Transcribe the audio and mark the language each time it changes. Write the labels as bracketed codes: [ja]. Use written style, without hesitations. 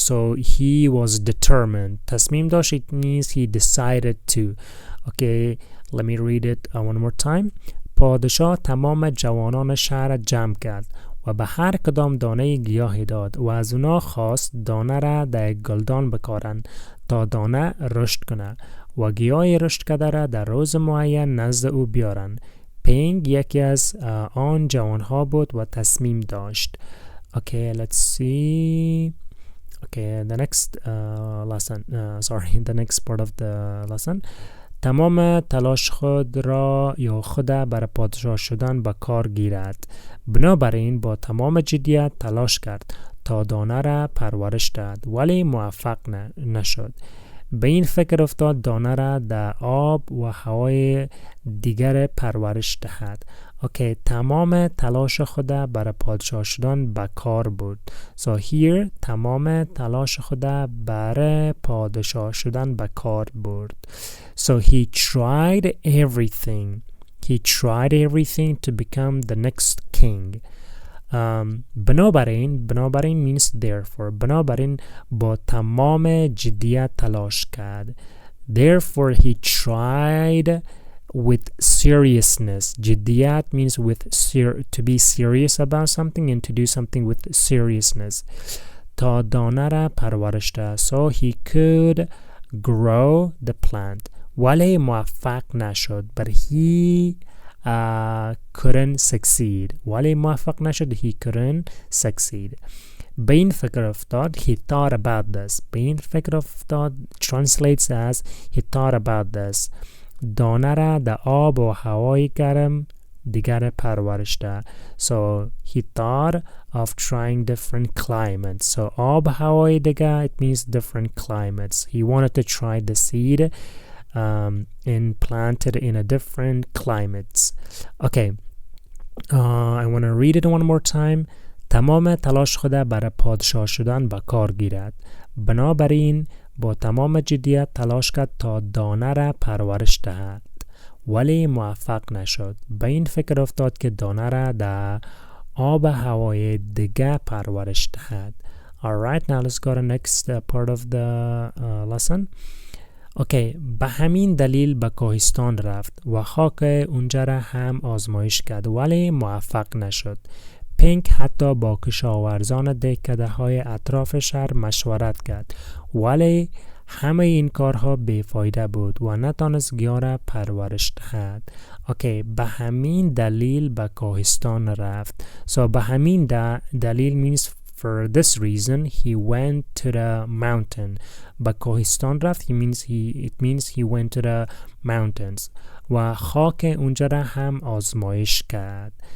[en] So he was determined. [fa] تصمیم داشت, [en] it means he decided to. Okay, let me read it one more time. [fa] پادشاه تمام جوانان شهر جمع کرد و به هر کدام دانه گیاهی داد و از اونا خواست دانه را در گلدان بکارن تا دانه رشد کنه و گیاه رشد کرده را در روز معین نزد او بیارن. پینگ یکی از آن جوانها بود و تصمیم داشت. [en] Okay, let's see. Okay, the next lesson. The next part of the lesson. [fa] تمام تلاش خود را یا خود بر پادشاه شدن به کار گیرد. بنابراین با تمام جدیت تلاش کرد تا دانه را پرورش داد ولی موفق نشد. به این فکر افتاد دانه را در آب و هوای دیگر پرورش دهد. اوکی، تمام تلاش خود برای پادشاه شدن به کار بود. [en] So here [fa] تمام تلاش خود برای پادشاه شدن به کار برد. [en] So he tried everything. He tried everything to become the next king. [fa] بنابراین [en] means therefore. [fa] بنابراین با تمام جدیت تلاش کرد. [en] Therefore he tried with seriousness. [fa] جدیت [en] means with to be serious about something and to do something with seriousness. [fa] تا دانه را پرورش داد. [en] So he could grow the plant. [fa] ولی موفق نشد. [en] But he couldn't succeed. [fa] ولی موفق نشد. [en] He couldn't succeed. [fa] به این فکر افتاد. [en] He thought about this. [fa] به این فکر افتاد [en] translates as he thought about this. [fa] دانه را در آب و هوای گرم دیگر پرورش داد. [en] So he thought of trying different climates. So [fa] آب هوای دیگر, [en] it means different climates. He wanted to try the seed and plant it in a different climates. Okay, I want to read it one more time. [fa] تمام تلاش خود برای پادشاه شدن به کار گیرد. بنابراین با تمام جدیت تلاش کرد تا دانه را پرورش دهد ولی موفق نشد. به این فکر افتاد که دانه را در آب و هوای دیگه پرورش دهد. [en] Alright, now let's go to next part of the lesson. Okay, [fa] به همین دلیل به کوهستان رفت و خاک اونجا را هم آزمایش کرد ولی موفق نشد. پینک حتی با کشاورزان دهکده های اطراف شهر مشورت کرد ولی همه این کارها بیفایده بود و نتانست گیاه را پرورش دهد. اوکی، به همین دلیل به کوهستان رفت. [en] So [fa] به همین دلیل [en] means for this reason he went to the mountain. [fa] به کوهستان رفت [en] it means he went to the mountains. [fa] و خاک اونجا را هم آزمایش کرد.